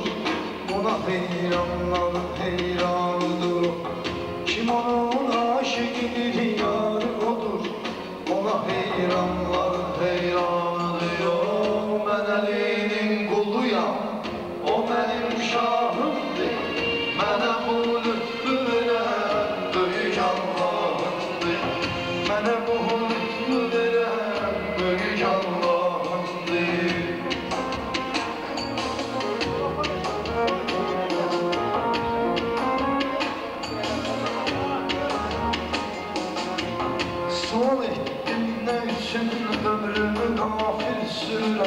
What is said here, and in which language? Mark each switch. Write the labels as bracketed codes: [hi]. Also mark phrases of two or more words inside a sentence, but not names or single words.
[az] Ona heyranlar heyrandır. Kim onun aşığı yarı odur. Ona heyranlar heyrandır. [tr] Ben Ali'nin kuluyam, o benim şahımdır. [az] Mənə bu lütfü verən böyük Allahımdır. Mənə bu lütfü verən böyük Allahımdır. Sual etdim ne üçün ömrümü gafil sürürəm.